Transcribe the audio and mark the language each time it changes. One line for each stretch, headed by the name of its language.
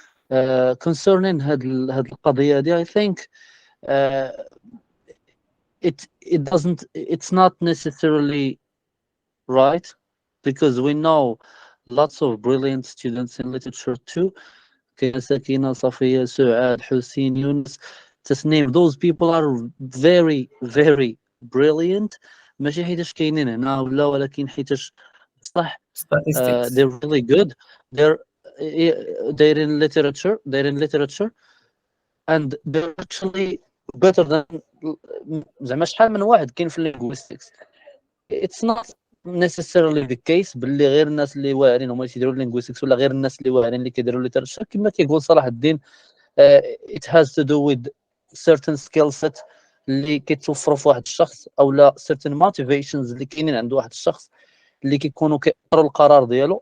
English: Concerning
Arabic: هاد القضية دي,
English: I think it's not necessarily right, because we know lots of brilliant students in literature too. Sakina, Safiya, Su'ad, Hussein, Yunus, just name those people are very, very brilliant.
Arabic: ماشي حيتاش كاينين هنا ولا ولكن حيتاش صح
English: they're really good. They're in literature, and they're actually better than
Arabic: زعما شحال من واحد كاين في linguistics.
English: It's not necessarily the case
Arabic: باللي غير الناس اللي واعرين هما اللي كيديروا linguistics ولا غير الناس اللي واعرين اللي كيديروا literature. كما كيقول صلاح الدين,
English: it has to do with certain skill set
Arabic: اللي كيتوفروا في واحد الشخص او لا
English: certain motivations
Arabic: اللي كاينين عند واحد الشخص اللي كيكونوا كيأثروا القرار ديالو.